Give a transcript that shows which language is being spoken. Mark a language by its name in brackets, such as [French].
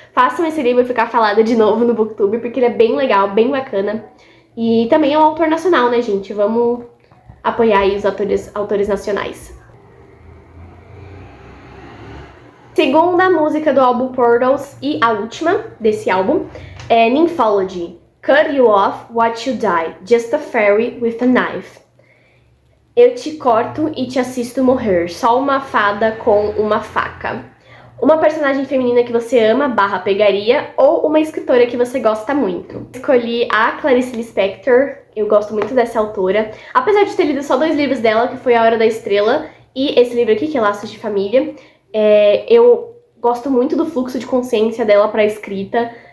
[Portuguese] Façam esse livro ficar falado de novo no Booktube, porque ele é bem legal, bem bacana. E também é um autor nacional, né, gente? Vamos apoiar aí os autores nacionais. Segunda música do álbum Portals e a última desse álbum é Nymphology. [English] Cut you off, watch you die, just a fairy with a knife. [Portuguese] Eu te corto e te assisto morrer, só uma fada com uma faca. Uma personagem feminina que você ama / pegaria ou uma escritora que você gosta muito. Escolhi a Clarice Lispector, eu gosto muito dessa autora. Apesar de ter lido só 2 livros dela, que foi A Hora da Estrela e esse livro aqui, que é Laços de Família, eu gosto muito do fluxo de consciência dela para a escrita.